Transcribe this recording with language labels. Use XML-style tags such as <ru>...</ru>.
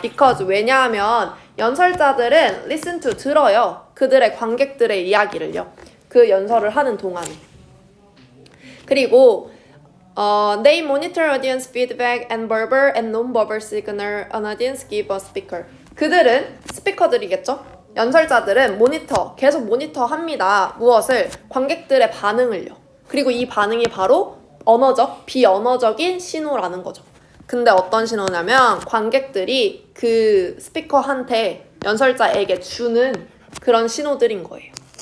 <ko>because 왜냐하면 연설자들은</ko> <en>listen to</en> <ko>들어요. 그들의 관객들의 이야기를요. 그 연설을 하는 동안에. 그리고</ko> <en>they monitor audience feedback and verbal and non-verbal signal an audience give a speaker.</en> <ko>그들은 스피커들이겠죠. 연설자들은 계속 모니터합니다. 무엇을? 관객들의 반응을요. 그리고 이 반응이 바로 비언어적인 신호라는 거죠. 근데 어떤 신호냐면 관객들이 그 스피커한테 연설자에게 주는 그런 신호들인 거예요.</ko>